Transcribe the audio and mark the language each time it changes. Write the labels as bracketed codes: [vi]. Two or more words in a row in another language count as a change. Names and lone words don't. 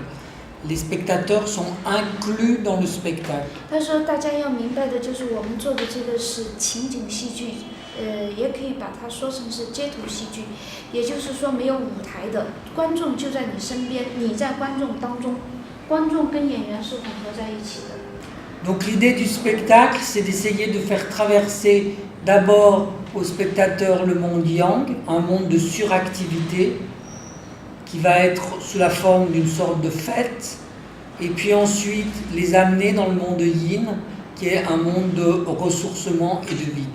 [fr] Les spectateurs sont inclus dans le spectacle. [zh] 他说大家要明白的就是我们做的这个是情景戏剧，也可以把它说成是街头戏剧，也就是说没有舞台的，观众就在你身边，你在观众当中，观众跟演员是混合在一起的。 [fr] Donc l'idée du spectacle, c'est d'essayer de faire traverser d'abord au spectateur le monde yang, un monde de suractivité, qui va être sous la forme d'une sorte de fête, et puis ensuite les amener dans le monde yin, qui est un monde de ressourcement et de vie.